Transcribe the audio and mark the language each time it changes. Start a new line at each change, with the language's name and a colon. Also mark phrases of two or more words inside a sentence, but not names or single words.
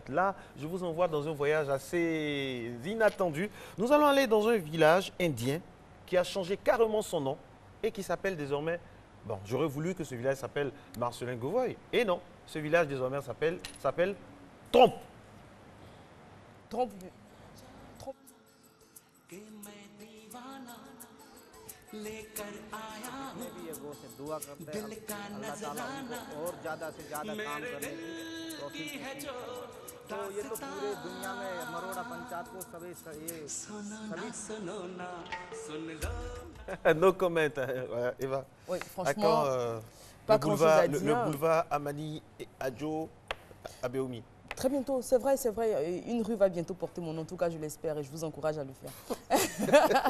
French: Là, je vous envoie dans un voyage assez inattendu. Nous allons aller dans un village indien qui a changé carrément son nom et qui s'appelle désormais, bon, j'aurais voulu que ce village s'appelle Marcelin Gouvoy. Et non, ce village désormais s'appelle Trompe. Trompe.
Hindi: तो ये तो पूरे दुनिया में मरोड़ा पंचायत को सभी
English: No comment, Eva.
French: Oui, franchement, Quand, pas grand-chose à dire. le boulevard Amani Adjo Abeoumi. Très bientôt, c'est vrai, c'est vrai. Une rue va bientôt porter mon nom, en tout cas je l'espère et je vous encourage à le faire.